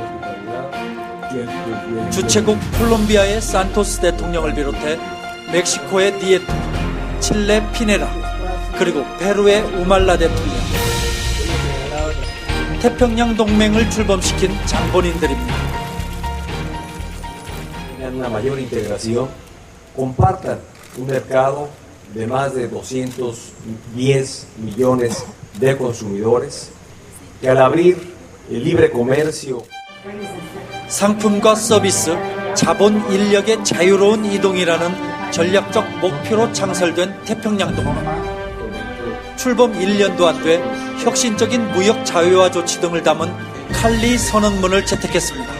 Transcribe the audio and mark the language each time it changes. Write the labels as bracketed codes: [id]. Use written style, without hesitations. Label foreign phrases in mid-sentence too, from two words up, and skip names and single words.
[ko] 주최국 콜롬비아의 산토스 대통령을 비롯해 멕시코의 디에토, 칠레 피네라, 그리고 페루의 우말라 대통령, 태평양 동맹을 출범시킨 장본인들입니다. [es] Una mayor integración, compartan un mercado de más de 210 millones de consumidores, que al abrir el libre comercio [ko] 상품과 서비스, 자본 인력의 자유로운 이동이라는 전략적 목표로 창설된 태평양 동맹. 출범 1년도 안 돼 혁신적인 무역 자유화 조치 등을 담은 칼리 선언문을 채택했습니다.